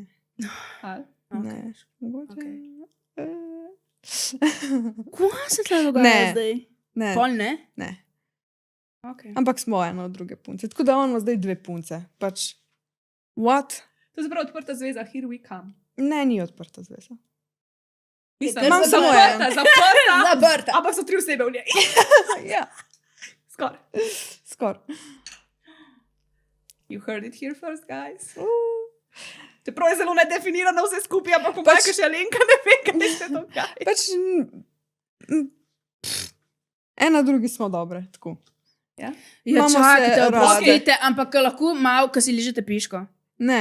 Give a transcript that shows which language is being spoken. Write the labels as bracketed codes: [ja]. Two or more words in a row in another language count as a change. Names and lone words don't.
[sl] Ali? ne, mogoče. Kaj se tle dogaja Ne. zdaj? Ne, Pol ne? ne. Okay. Ampak smo eno od druge punce. Tako da on ima zdaj 2 punce. Pač, what? To je prav odprta zveza, [en] here we come. [sl] Ne, ni odprta zveza. Mislim, Imam samo zaprta, zaprta. Zaprta. Ampak so 3 osebe v njej. Ja, Skoraj. skoraj. [en] You heard it here first, guys. [sl] Čeprav je zelo nedefinirano vse skupaj, ampak ko Pač- pač še Alenka ne ve, kaj se dogaja. Pač, ena drugi smo dobre, tako. Ja, Imamo se čakajte, rade. oprostite, ampak lahko malo, ko si ližete piško. Ne,